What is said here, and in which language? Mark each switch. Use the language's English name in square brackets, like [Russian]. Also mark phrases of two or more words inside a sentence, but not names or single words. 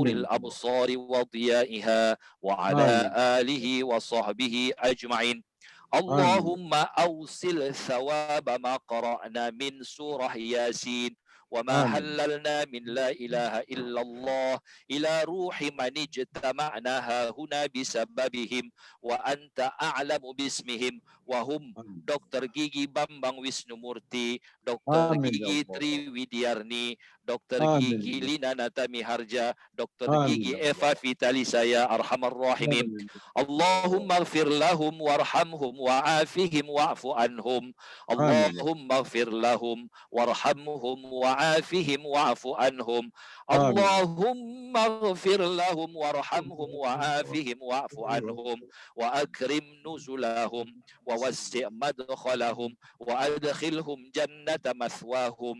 [Arabic] الأبصار وضيائها وعلى آله وصحبه أجمعين اللهم أوصل ثواب ما قرأنا من سورة ياسين وما هللنا من لا إله إلا الله إلى روح من اجتمعناها هنا بسببهم وأنت أعلم باسمهم وهم دكتور Gigi Bambang Wisnumurti, Dr. Gigi Triwidiarni, Dr. Gigi Lina Natami Harja, Dr. Gigi Eva Vitalisa يا أرحم الراحمين. اللهم اغفر لهم وارحمهم وعافهم واعف عنهم. اللهم اغفر لهم وارحمهم وعافهم واعف عنهم. اللهم اغفر لهم وارحمهم وعافهم واعف عنهم وأكرم نزلهم ووسع مدخلهم وأدخلهم جنة مثواهم